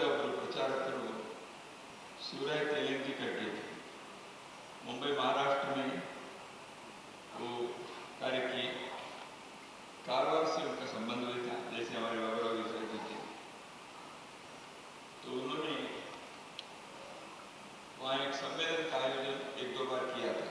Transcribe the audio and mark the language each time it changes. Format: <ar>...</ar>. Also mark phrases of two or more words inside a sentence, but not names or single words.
<kn>ಒಬ್ಬರು ಪ್ರಚಾರಕರು</kn> <hi>शिवराय तेलंगी करते थे। मुंबई महाराष्ट्र में वो कार्य किए। कारवार से उनका संबंध भी था, जैसे हमारे बाबा जी थे। तो उन्होंने वहाँ एक सम्मेलन का आयोजन 1-2 बार किया था।</hi>